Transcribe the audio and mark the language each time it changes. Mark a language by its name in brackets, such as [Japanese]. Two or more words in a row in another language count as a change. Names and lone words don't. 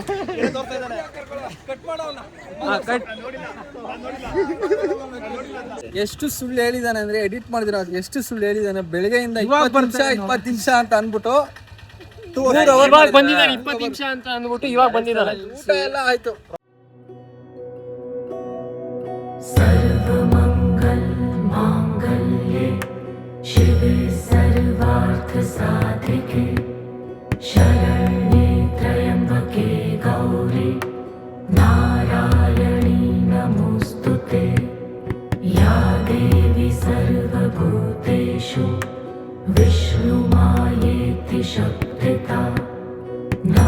[Kannada] ಎಷ್ಟು ಸುಳ್ಳು ಹೇಳಿದಾನೆ ಅಂದ್ರೆ ಎಡಿಟ್ ಮಾಡಿದಿರ. ಎಷ್ಟು ಸುಳ್ಳು ಹೇಳಿದಾನೆ, ಬೆಳಗ್ಗೆಯಿಂದ 20 ನಿಮಿಷ ಅಂತ ಅಂದ್ಬಿಟ್ಟು ಇವಾಗ ಬಂದಿದ್ದಾನೆ. 20 ನಿಮಿಷ ಅಂತ ಅಂದ್ಬಿಟ್ಟು ಇವಾಗ ಬಂದಿದ್ದಾನೆ. ಊಟ ಎಲ್ಲ ಆಯ್ತು. [Sanskrit] शिवे सर्वार्थ साधिके शरण्ये त्र्यम्बके गौरी नारायणी नमोस्तुते या देवी सर्वभूतेषु विष्णुमायेति शक्तिता